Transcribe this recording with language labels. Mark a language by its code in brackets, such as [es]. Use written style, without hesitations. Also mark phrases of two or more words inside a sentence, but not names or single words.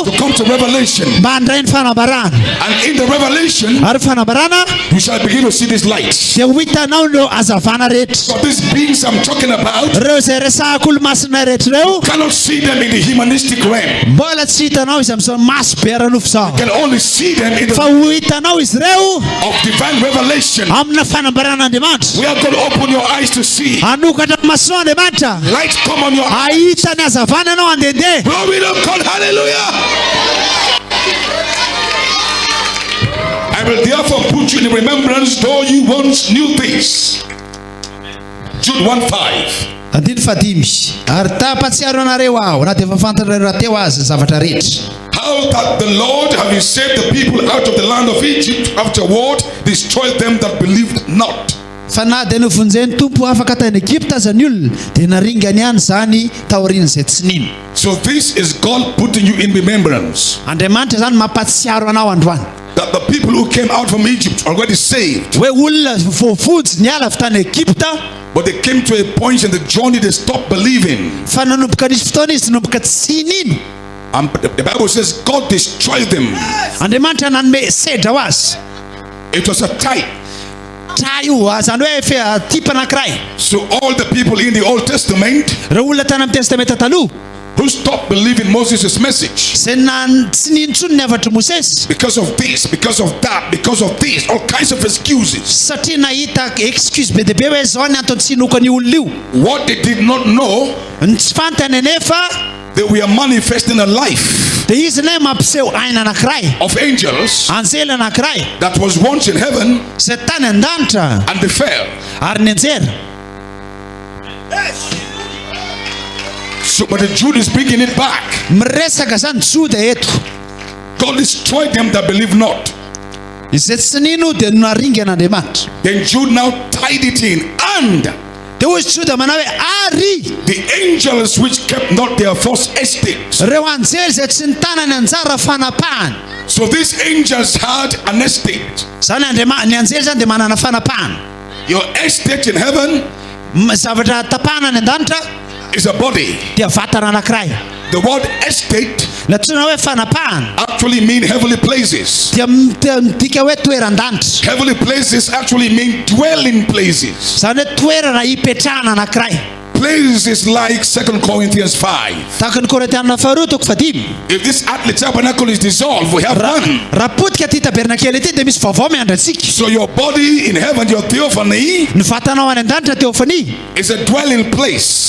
[en] to come to Revelation. [mg] Mba handray ny fanambarana. [en] And in the Revelation, [mg] ary fanambarana, [en] you shall begin to see these lights. [mg] Dia ho hitanao no hazavana rehetra. [en] So these beings I'm talking about, [mg] reo zay resahako olo masina rehetra reo, [en] you cannot see them in the humanistic realm. [mg] Mbola tsy hitanao izy amin'izao maso be aranofo zao. [en] You can only see them in the [mg] fa ho hitanao izy reo [en] of divine revelation. [mg] Amina fanambaran'Andriamanitra. [en] We are going to open your eyes to see. [mg] Anokatra mason'Andriamanitra. [en] Light come on your eyes. [mg] Ahita ny hazavana ianao andehandeha. [en] Glory to God, hallelujah. I will therefore put you in remembrance, though you once knew this. Jude 1:5. [mg] Andiny fadimy. Ary tapatsiaro anareo aho na dia efa fantanareo teo azy zavatra rehetra. [en] How that the Lord, having saved the people out of the land of Egypt, afterward destroyed them that believed not. [mg] Fa na dia novonjeny tompo afaka tany Egypta zany olona dia naringany ihany zany taoriana izay tsy nino. [en] So this is God putting you in remembrance. [mg] Andriamanitra zany mampatsiaro anao androany. [en] That the people who came out from Egypt already saved. [mg] Hoe olona voafotsy niala avy tany Egypta. [en] But they came to a point in the journey they stopped believing. [mg] Fa nanomboka nisy fotoana izy nanomboka tsy nino. [en] The Bible says God destroyed them. [mg] Andriamanitra nanome sedra ho azy. [en] It was a type. [mg] Zany hoe tipa anankiray. [en] So all the people in the Old Testament, [mg] reo olona tany amin'ny testamenta taloha, [en] who stopped believing Moses' message, [mg] tsy nino intsony ny havatry Moses, [en] because of this, because of that, because of this, all kinds of excuses. [mg] Satria nahita excuse be deabe hoe zao ny antony tsy hinokany olona io. [en] What they did not know, [mg] tsy fantany anefa, [en] they were manifesting a life [mg] dia izy ilay mampiseho aina anankiray [en] of angels [mg] anjely anankiray [en] that was once in heaven [mg] izay tany an-danitra [en] and they fell. [mg] Ary nianjera. [en] So but the Jude is bringing it back. [mg] Miresaka zany Juda eto. [en] God destroyed them that believe not. [mg] Izay tsy nino dia naringan'Andriamanitra. [en] Then Jude now tied it in, and [mg] dia hoy Juda manao hoe ary [en] the angels which kept not their first estate. [mg] Reo anjely zay tsy nitanany anjara fanapahany. [en] So these angels had an estate. [mg] Zany ny anjely zany dia manana fanapahany. [en] Your estate in heaven, [mg] zavatra tapahana any an-danitra, [en] is a body. [mg] Dia vatana anankiray. [en] The word estate [mg] natsoina hoe fanapahana [en] actually mean heavenly places. [mg] Dia midika hoe toeran-danitra. [en] Heavenly places actually mean dwelling places. [mg] Zany hoe toerana hipetrahana anankiray. [en] place is like 2 Corinthians 5. If this earthly tabernacle is dissolved, we have one. So your body in heaven, your theophany, is a dwelling place.